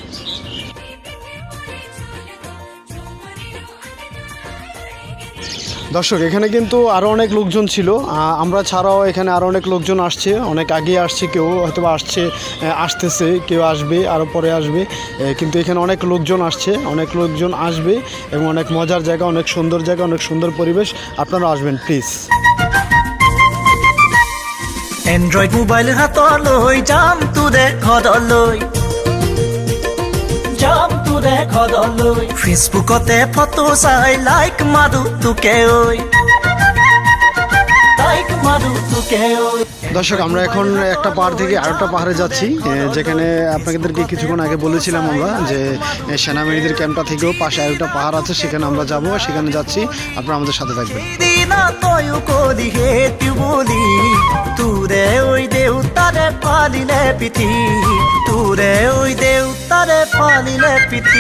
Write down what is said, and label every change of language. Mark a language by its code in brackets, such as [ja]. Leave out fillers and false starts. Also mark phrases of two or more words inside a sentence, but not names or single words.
[bn] দর্শক, এখানে কিন্তু আরও অনেক লোকজন ছিল, আমরা ছাড়াও এখানে আরও অনেক লোকজন আসছে, অনেক আগে আসছে, কেউ হয়তো আসতেছে, কেউ আসবে, আরও পরে আসবে। কিন্তু এখানে অনেক লোকজন আসছে, অনেক লোকজন আসবে এবং অনেক মজার জায়গা, অনেক সুন্দর জায়গা, অনেক সুন্দর পরিবেশ। আপনারা আসবেন প্লিজ। [as] এন্ড্রইড মোবাইল হাতলৈ যাম তোৰে ঘৰলৈ, যাম তোৰে ঘৰলৈ, ফেচবুকতে ফটো চাই লাইক মাৰো তোকে ঐ, লাইক মাৰো তোকে ঐ। [bn] দর্শক আমরা এখন একটা পাহাড় থেকে আরেকটা পাহাড়ে যাচ্ছি, যেখানে আপনাদেরকে কিছুক্ষণ আগে বলেছিলাম আমরা যে সেনাবাহিনীদের ক্যাম্পটা থেকেও পাশে আরেকটা পাহাড় আছে, সেখানে আমরা যাব, সেখানে যাচ্ছি। আপনারা আমাদের সাথে থাকবেন। [as] তোৰে ঐ দেউতাৰে পালিলে পিঠি, তোৰে ঐ দেউতাৰে পালিলে পিঠি।